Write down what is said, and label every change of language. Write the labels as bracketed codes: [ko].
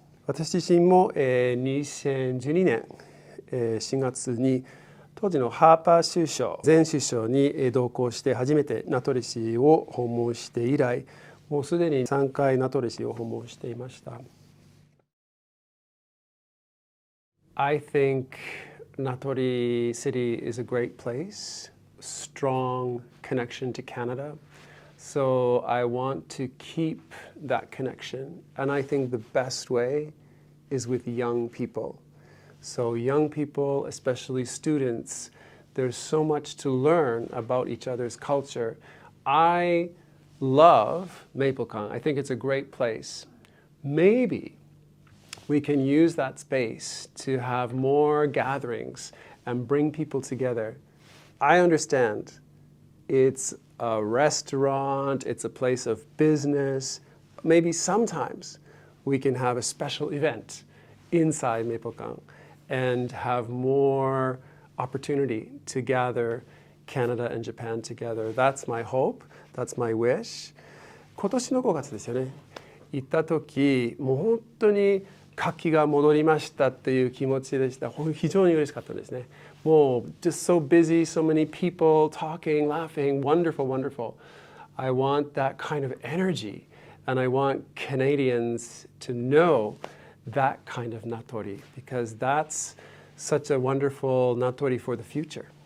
[ja] 私自身も2012年4月に当時のハーパー首相前首相に同行して初めて名取市を訪問して以来、もうすでに3回名取市を訪問していました。 [en] I think Natori City is a great place, strong connection to Canada. So I want to keep that connection. And I think the best way is with young people. So young people, especially students, there's so much to learn about each other's culture. I love Maplecon. I think it's a great place. Maybe we can use that space to have more gatherings and bring people together. I understand it's a restaurant, it's a place of business. Maybe sometimes we can have a special event inside Maplecon and have more opportunity to gather Canada and Japan together. That's my hope, that's my wish. [ja] 今年の5月ですよね。行った時、もう本当に活気が戻りましたっていう気持ちでした。非常に嬉しかったですね。もう [en] just so busy, so many people talking, laughing, wonderful, wonderful. I want that kind of energy, and I want Canadians to know that kind of natori, because that's such a wonderful natori for the future.